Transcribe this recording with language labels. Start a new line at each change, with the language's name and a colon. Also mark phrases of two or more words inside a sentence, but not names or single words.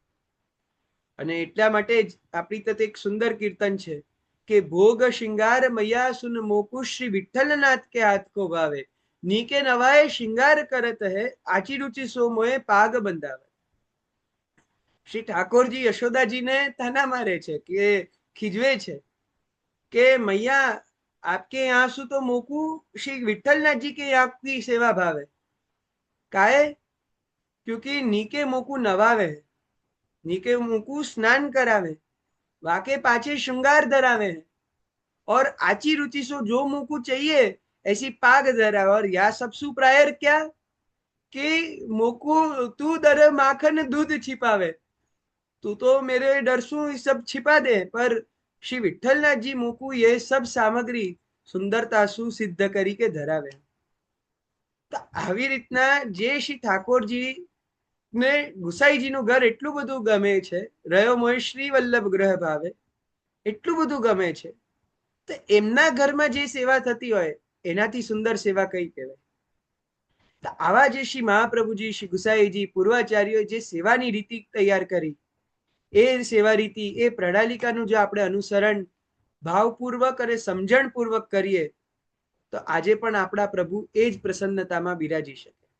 Gujarati: અને એટલા માટે જ આપણી તરફ એક સુંદર કીર્તન છે કે
Braj: भोग शिंगार मैया सुन मोकू श्री विठ्ठलनाथ के हाथ को भावे, नीके नवाय शिंगार करत है, आछी रुचि सो मोए पाग बंधावे.
Gujarati: શ્રી ઠાકોરજી યશોદાજીને તાના મારે છે કે
Braj: ખીજવે છે કે મૈયા आपके यहाँ सु तो मोकू श्री विठ्ठलनाथ जी के यहाँ की सेवा भावे. काहे? क्योंकि नीके मोकू नवावे, नीके मोकू स्नान करावे, वाके पाछे श्रृंगार धरावे है, और आची रुचि सो जो मोकू चाहिए ऐसी पाग धरावे. और या सब सुप्रायर क्या कि मोकू तू दर माखन दूध छिपावे, तू तो मेरे डर सु सब छिपा दे, पर श्री विठ्ठलनाथ जी मोकू ये सब सामग्री सुंदरता सु सिद्ध करी के धरावे.
Gujarati: तो આવી રીતના જે શ્રી ઠાકોરજી ને ગુસાઈજીનું ઘર એટલું બધું ગમે છે,
Braj: रह्यो मोय श्री वल्लभ ग्रह भावे,
Gujarati: એટલું બધું ગમે છે, તો એમના ઘરમાં જે સેવા થતી હોય એનાથી સુંદર સેવા કઈ કહેવાય? તો આવા જે શ્રી મહાપ્રભુજી, શ્રી ગુસાઈજી, પૂર્વાચાર્યોએ જે સેવાની રીતિ તૈયાર કરી, એ સેવા રીતિ, એ પ્રણાલિકાનું જો આપણે અનુસરણ ભાવપૂર્વક અને સમજણપૂર્વક કરીએ તો આજે પણ આપણા પ્રભુ એ જ પ્રસન્નતામાં બિરાજી શકે.